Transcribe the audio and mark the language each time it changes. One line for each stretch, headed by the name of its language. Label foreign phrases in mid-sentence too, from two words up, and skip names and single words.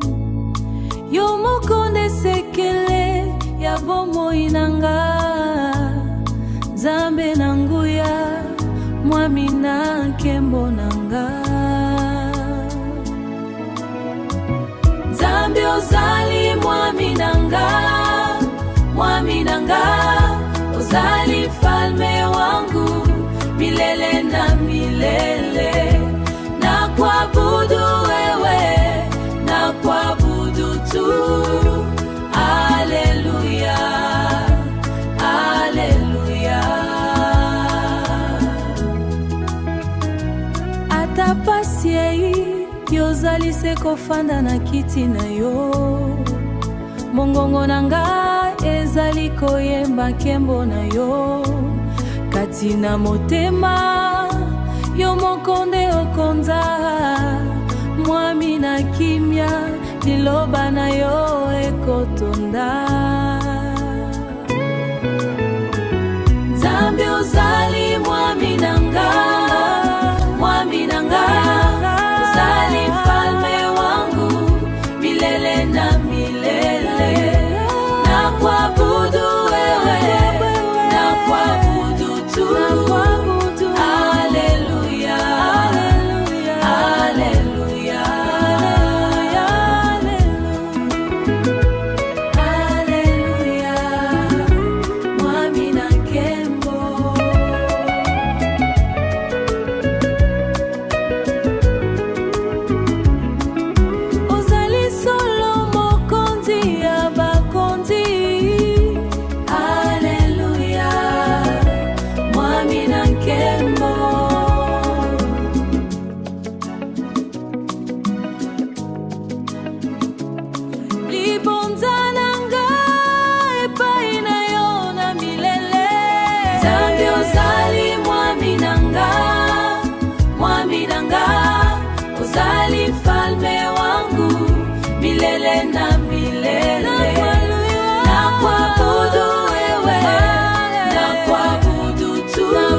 Lingala: Yo moko nde sekele ya bomoi nanga, Nzambe na nguya, mwami na nkembo nanga. Nzambe ozali mwami nanga, mwami nanga, ozali
Swahili: mfalme wangu milele na milele. Na kuabudu wewe, na kuabudu tu. Haleluya, haleluya.
Lingala: Ata pasi yozali se kofanda na kiti na yo, mongongo nanga ezali koyemba nkembo na yo. Kati na motema yo moko nde okonza, mwami na kimia liloba na yo ekotonda. Nzambe ozali mwami nanga, mwami nanga, ozali
Swahili: mfalme wangu milele na milele. Na kuabudu wewe, na kuabudu tu.
Lingala: Haleluya, haleluya, haleluya, mwami na nkembo. Ozali solo mokonzi ya bakonzi. Haleluya, mwami na nkembo. Libonza nanga epai na yo na milele. Nzambe ozali mwami nanga, mwami nanga, ozali
Swahili: mfalme wangu milele na milele. Na kuabudu wewe, na kuabudu tu.